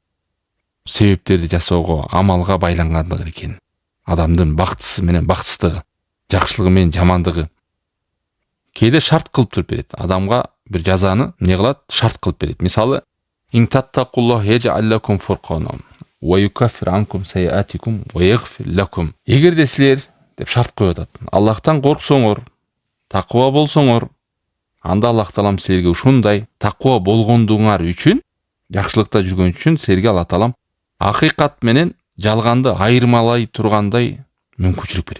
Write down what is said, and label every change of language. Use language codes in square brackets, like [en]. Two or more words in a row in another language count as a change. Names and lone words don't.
[ky] Себептерди жасоого, амалга байлангандыгы экен. Адамдын бактысы менен бактсыздыгы, жакшылыгы менен жамандыгы. Кейде шарт кылып туруп берет. Адамга бир жазаны эмне кылат? Шарт кылып берет. Мисалы, [ar] إن تتقوا الله يجعل لكم فرقانا ويكفر عنكم سيئاتكم ويغفر لكم. [ky] Эгерде силер деп шарт коюп атат. Аллахтан корксоңор, таква болсоңор, анда Аллах Таалам силерге ушундай таква болгондуңар үчүн, жакшылыкта жүргөн үчүн силерге Аллах Таалам акыйкат менен жалганды айырмалай тургандай мүмкүнчүлүк берет.